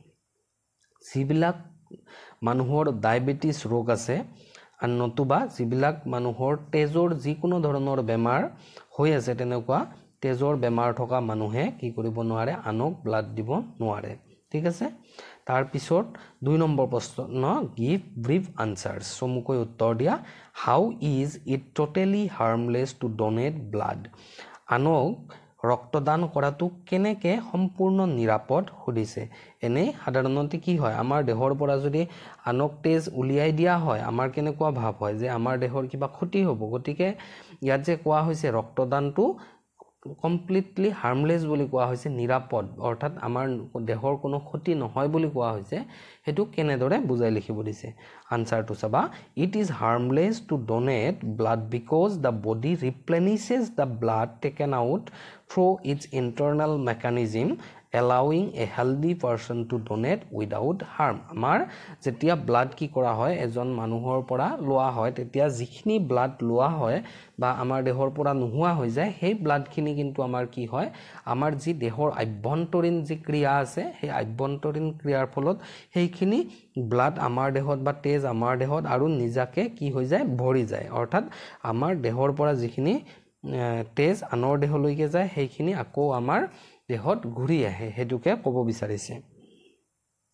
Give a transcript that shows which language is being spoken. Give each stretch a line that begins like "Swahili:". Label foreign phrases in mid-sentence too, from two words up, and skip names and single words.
Assamese: যিবিলাক মানুহৰ ডায়াবেটিস ৰোগ আছে আৰু নতুবা যিবিলাক মানুহৰ তেজৰ যিকোনো ধৰণৰ বেমাৰ হৈ আছে তেনেকুৱা তেজৰ বেমাৰ থকা মানুহে কি কৰিব নোৱাৰে আনক ব্লাড দিব নোৱাৰে ঠিক আছে তাৰ পিছত 2 নম্বৰ প্ৰশ্ন
English: give brief answers
Assamese: সমুকৈ উত্তৰ দিয়া
English: How is it totally harmless to donate blood
Assamese: আনক ৰক্তদান কৰাটো কেনেকে সম্পূৰ্ণ নিৰাপদ খুদিছে এনে সাধাৰণতে কি হয় আমাৰ দেহৰ পৰা যদি আনক তেজ উলিয়াই দিয়া হয় আমাৰ কেনেকুৱা ভাৱ হয় যে আমাৰ দেহৰ কিবা ক্ষতি হ'ব গতিকে ইয়াত যে কোৱা হৈছে ৰক্তদানটো
English: completely harmless
Assamese: বুলি কোৱা হৈছে নিৰাপদ অৰ্থাৎ আমাৰ দেহৰ কোনো ক্ষতি নহয় বুলি কোৱা হৈছে হেতু কেনেদৰে বুজাই লিখিব দিছে আনসাৰটো চাবা
English: It is harmless to donate blood because the body replenishes the blood taken out through its internal mechanism allowing a healthy person to donate without harm
Assamese: আমাৰ যেতিয়া ব্লাড কি কৰা হয় এজন মানুহৰ পৰা লোৱা হয় তেতিয়া যিখিনি ব্লাড লোৱা হয় বা আমাৰ দেহৰ পৰা নোহোৱা হৈ যায় সেই ব্লাডখিনি কিন্তু আমাৰ কি হয় আমাৰ যি দেহৰ আভ্যন্তৰীণ যি ক্ৰিয়া আছে সেই আভ্যন্তৰীণ ক্ৰিয়াৰ ফলত সেইখিনি ব্লাড আমাৰ দেহত বা তেজ আমাৰ দেহত আৰু নিজাকে কি হৈ যায় ভৰি যায় অৰ্থাৎ আমাৰ দেহৰ পৰা যিখিনি তেজ আনৰ দেহলৈকে যায় সেইখিনি আকৌ আমাৰ দেহত ঘূৰি আহে হেতুকে ক'ব বিচাৰিছে